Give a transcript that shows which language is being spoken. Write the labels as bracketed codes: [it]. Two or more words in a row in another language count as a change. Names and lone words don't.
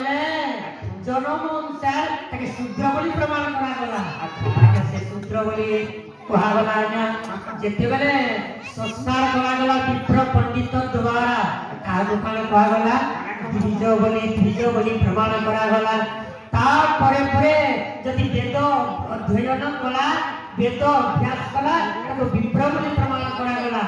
[or] ଜନ୍ମ ଅନୁସାର ତାକେ ଶୂଦ୍ର ବୋଲି ପ୍ରମାଣ କରା ଗଲା ସେ ଶୂଦ୍ର ବୋଲି ଆଜ୍ଞା ଯେତେବେଳେ ସଂସ୍କାର କରାଗଲା ବିପ୍ର ପଣ୍ଡିତ ଦ୍ୱାରା କାହାକୁ କାଣ କୁହାଗଲା ଦ୍ୱିଜ ବୋଲି ପ୍ରମାଣ କରାଗଲା। ତାପରେ ପରେ ଯଦି ବେଦ ଅଧ୍ୟୟନ କଲା ବେଦ ଅଭ୍ୟାସ କଲା ତାକୁ ବିପ୍ର ବୋଲି ପ୍ରମାଣ କରାଗଲା।